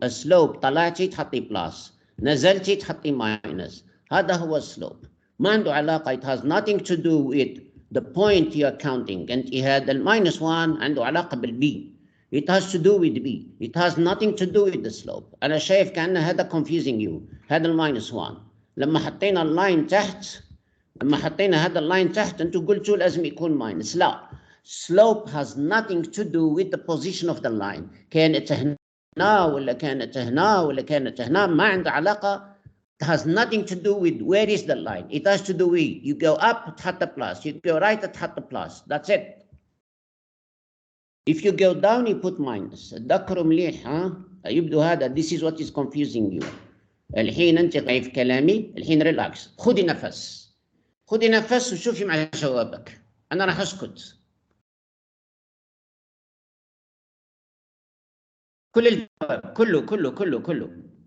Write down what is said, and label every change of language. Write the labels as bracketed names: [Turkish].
[Arabic] السلوب طلعتي تحطي بلاس، نزلتي تحطي ماينس، هذا هو السلوب. ما عنده علاقة. [English] It has nothing to do with the point you are counting. [Arabic] انت هذا الماينس 1 عنده علاقة بالبي. [English] It has to do with B. It has nothing to do with the slope. [Arabic] أنا شايف كأن هذا [English] confusing you. [Arabic] هذا الماينس 1 لما حطينا اللاين تحت، لما حطينا هذا اللاين تحت أنتوا قلتوا لازم يكون ماينس. [English] لا، slope has nothing to do with the position of the line. [Arabic] كانت هنا ولا كانت هنا ولا كانت هنا ما عنده علاقة. [English] It has nothing to do with where is the line. It has to do with you go up تحط plus, you go right تحط plus. That's it. If you go down you put minus. [Arabic] تذكروا مليح، يبدو هذا [English] this is what is confusing you. [Arabic] الحين انت في كلامي، الحين ريلاكس، خذي نفس، خذي نفس وشوفي مع جوابك. انا راح اسكت. كل الجواب كله.